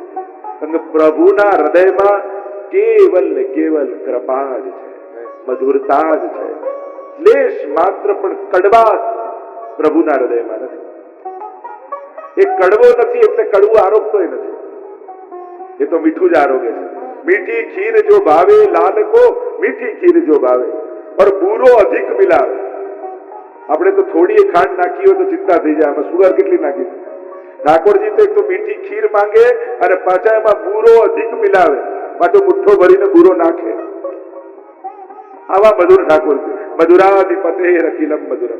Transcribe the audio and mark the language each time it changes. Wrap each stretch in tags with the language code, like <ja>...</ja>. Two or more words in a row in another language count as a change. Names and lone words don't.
<gu>કારણ કે પ્રભુના હૃદયમાં કેવલ ને કેવલ કૃપા જ છે, મધુરતા જ છે. લેશ માત્ર પણ કડવાશ પ્રભુના હૃદયમાં નથી. એ કડવો નથી એટલે કડવું આરોગતોય નથી, એ તો મીઠું જ આરોગે છે.</gu> <hi>मीठी खीर जो भावे लाल को मीठी खीर जो भावे और बूरो अधिक मिलावे.</hi> <gu>આપણે તો થોડી ખાંડ નાખી હોય તો ચિંતા થઈ જાય, આમાં સુગર કેટલી નાખી. ઠાકોરજી તો એક તો મીઠી ખીર માંગે અને પાછા એમાં</gu> <hi>बूरो अधिक मिलावे,</hi> <gu>પાછો મુઠ્ઠો ભરીને બૂરો નાખે. આવા મધુર ઠાકોરજી,</gu> <sa>मधुराधिपते रखिलम मधुरम.</sa>